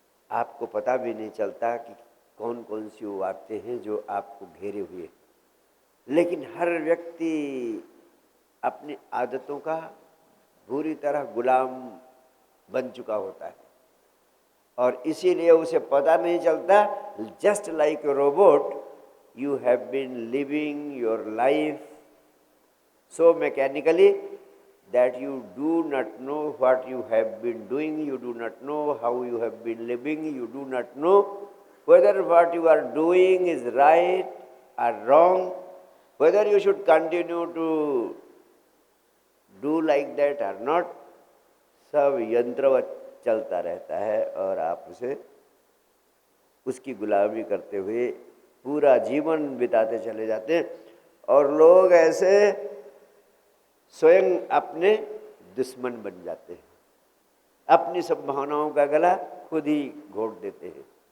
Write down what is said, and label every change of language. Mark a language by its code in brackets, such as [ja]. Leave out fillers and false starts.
[hi] आपको पता भी नहीं चलता कि कौन कौन सी वो आदतें हैं जो आपको घेरे हुए, लेकिन हर व्यक्ति अपनी आदतों का बुरी तरह गुलाम बन चुका होता है और इसीलिए उसे पता नहीं चलता। [en] Just like a robot, you have been living your life so mechanically that you do not know what you have been doing, you do not know how you have been living, you do not know whether what you are doing is right or wrong, whether you should continue to do like that or not। [hi] सब यंत्रवत चलता रहता है और आप उसे उसकी गुलामी करते हुए पूरा जीवन बिताते चले जाते हैं। और लोग ऐसे स्वयं अपने दुश्मन बन जाते हैं, अपनी संभावनाओं का गला खुद ही घोट देते हैं।